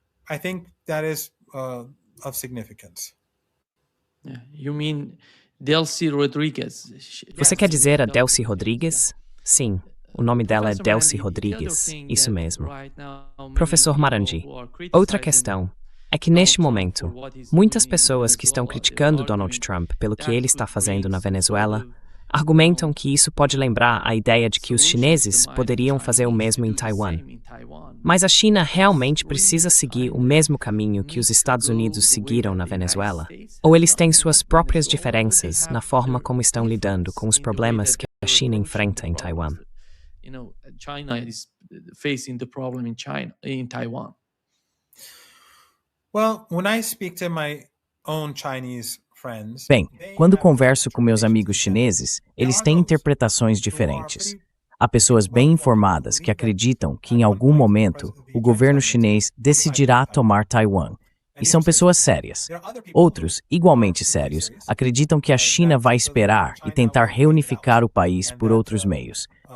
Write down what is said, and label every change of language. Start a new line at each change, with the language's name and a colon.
English: I think that is of significance. You mean Delcy Rodriguez?
Portuguese: Você quer dizer a Delcy Rodrigues? Sim, o nome dela é Delcy Rodrigues, isso mesmo. Professor Marandi, outra questão. é que neste momento, muitas pessoas que estão criticando Donald Trump pelo que ele está fazendo na Venezuela argumentam que isso pode lembrar a ideia de que os chineses poderiam fazer o mesmo em Taiwan. Mas a China realmente precisa seguir o mesmo caminho que os Estados Unidos seguiram na Venezuela? Ou eles têm suas próprias diferenças na forma como estão lidando com os problemas que a China enfrenta em Taiwan?
English: China is facing the problem in Taiwan. Well, when I speak to my own Chinese friends,
Portuguese: Bem, quando converso com meus amigos chineses, eles têm interpretações diferentes. Há pessoas bem informadas que acreditam que em algum momento o governo chinês decidirá tomar Taiwan. E são pessoas sérias. Outros, igualmente sérios, acreditam que a China vai esperar e tentar reunificar o país por outros meios.